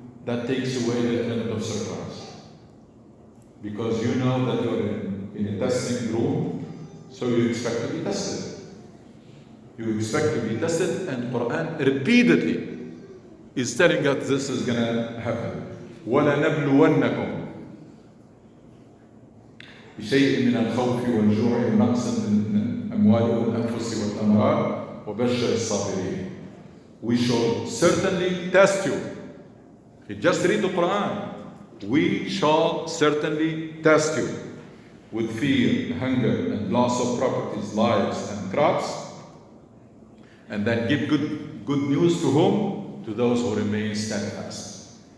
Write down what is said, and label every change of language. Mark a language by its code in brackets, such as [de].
[en] That takes away the element of surprise. Because you know that you're in a testing room, so you expect to be tested. You expect to be tested, and Quran repeatedly is telling us this is going to happen. [ar] وَلَنَبْلُوَنَّكُمْ بشيء من الخوف والجوع ونقص من الأموال والأنفس والثمرات وبشر الصابرين. [en] We shall certainly test you. You just read the Quran. We shall certainly test you with fear, hunger, and loss of properties, lives, and crops. And then give good news to whom? To those who remain steadfast.